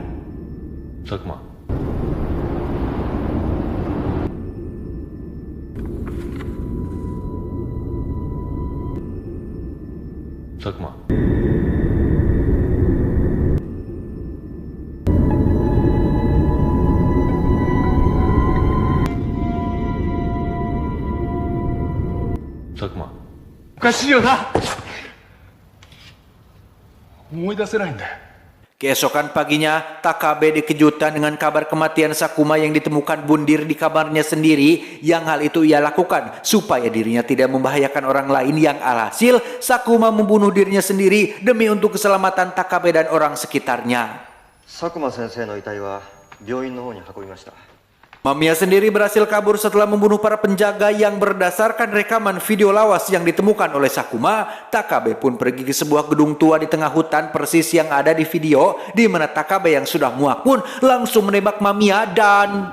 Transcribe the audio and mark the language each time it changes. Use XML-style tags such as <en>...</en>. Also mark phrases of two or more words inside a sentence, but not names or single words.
<id>Sakuma. Sakuma. Sakuma.</id> <ja>おかしいよな。思い出せないんだよ。</ja> <id>Keesokan paginya, Takabe dikejutkan dengan kabar kematian Sakuma yang ditemukan bundir di kamarnya sendiri, yang hal itu ia lakukan supaya dirinya tidak membahayakan orang lain, yang alhasil Sakuma membunuh dirinya sendiri demi untuk keselamatan Takabe dan orang sekitarnya.</id> <ja>佐久間先生の遺体は病院の方に運びました。</ja> <id>Mamiya sendiri berhasil kabur setelah membunuh para penjaga yang berdasarkan rekaman video lawas yang ditemukan oleh Sakuma. Takabe pun pergi ke sebuah gedung tua di tengah hutan persis yang ada di video, di mana Takabe yang sudah muak pun langsung menembak Mamiya dan...</id>